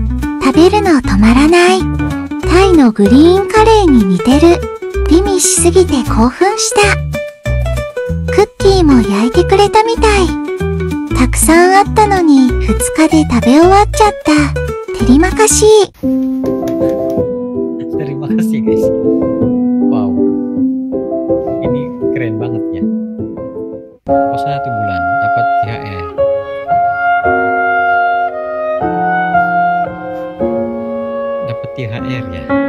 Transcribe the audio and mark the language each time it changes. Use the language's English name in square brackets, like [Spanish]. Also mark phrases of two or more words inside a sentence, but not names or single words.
[Japanese] 食べるの止まらない。タイのグリーンカレーに似てる。美味しすぎて興奮した。クッキーも焼いてくれたみたい。たくさんあったのに2日で食べ終わっちゃった。 [Indonesian] Terima kasih. Terima kasih guys. Wow, ini keren banget ya. Puasa 1 bulan dapat THR. Dapat THR ya.